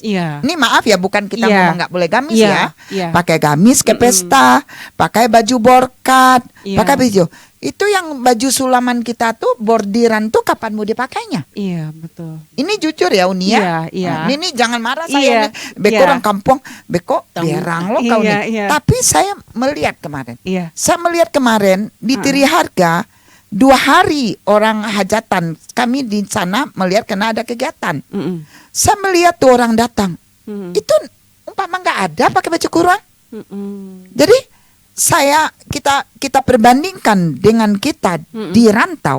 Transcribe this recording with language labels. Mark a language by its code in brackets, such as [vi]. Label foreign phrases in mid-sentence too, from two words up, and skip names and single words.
[id] Ini maaf ya, bukan kita ngomong nggak boleh gamis ya. Pakai gamis ke pesta, pakai baju borkat, pakai baju. Itu yang baju sulaman kita tuh bordiran tuh kapan mau dipakainya? Iya, betul. Ini jujur ya Uni ya. Ini jangan marah saya nih. [min] Beko orang kampung, beko berang lo kau nih. [id] Tapi saya melihat kemarin. Saya melihat kemarin di Tiri Harga 2 hari orang hajatan kami di sana melihat karena ada kegiatan. Saya melihat tuh orang datang. Itu umpama nggak ada pakai baju kurung. Jadi kita perbandingkan dengan kita di rantau.